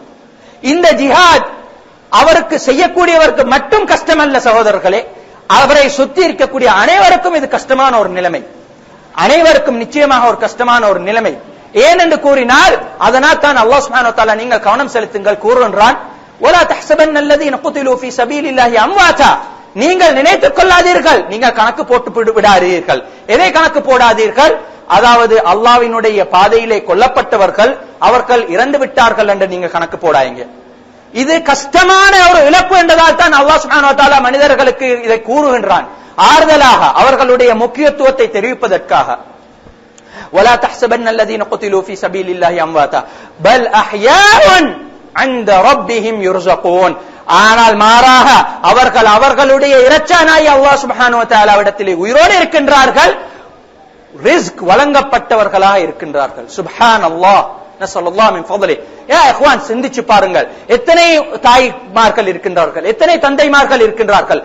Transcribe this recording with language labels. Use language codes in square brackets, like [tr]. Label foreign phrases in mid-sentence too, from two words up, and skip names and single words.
[ta] இந்த ஜிஹாத் அவருக்கு செய்யக்கூடியவருக்கு மட்டும் கஷ்டமல்ல சகோதரர்களே, அவரை சுத்தி இருக்கக்கூடிய அனைவருக்கும் இது கஷ்டமான ஒரு நிலைமை, அனைவருக்கும் நிச்சயமாக ஒரு கஷ்டமான ஒரு நிலைமை. ஏன் என்று கூறினால் அதனால் தான் [ar] الله سبحانه وتعالى [ta] நீங்கள் கவனம் செலுத்துங்கள் கூறுகின்றான், [ar] ولا تحسبن الذين قتلوا في سبيل الله امواتا. [ta] நீங்கள் நினைத்துக் கொள்ளாதீர்கள், நீங்கள் கணக்கு போட்டு விடாதீர்கள். எதை கணக்கு போடாதீர்கள்? அதாவது அல்லாஹ்வினுடைய பாதையிலே கொல்லப்பட்டவர்கள் அவர்கள் இறந்து விட்டார்கள் என்று நீங்க கணக்கு போடாதீங்க. இது கஷ்டமான ஒரு இழப்பு என்றதால் தான் [ar] الله سبحانه وتعالى [ta] மனிதர்களுக்கு இதை கூறுகின்றான், ஆறுதலாக அவர்களுடைய முக்கியத்துவத்தை தெரிவிப்பதற்காக. [ar] ولا تحسبن الذين قتلوا في سبيل الله امواتا بل احياء عند ربهم يرزقون. [ta] ஆனால் மாறாக அவர்கள் அவர்களுடைய இரட்சகனாய் [ar] الله سبحانه و [ta] தஆலாவிடத்திலே உயிரோடு இருக்கின்றார்கள், ரிஸ்க் வழங்கப்பட்டவர்களாக இருக்கின்றார்கள். [ar] سبحان الله، نسأل الله من فضله. يا إخوان, [ta] சிந்திச்சு பாருங்கள், எத்தனை தாய்மார்கள் இருக்கின்றார்கள், எத்தனை தந்தைமார்கள் இருக்கின்றார்கள்.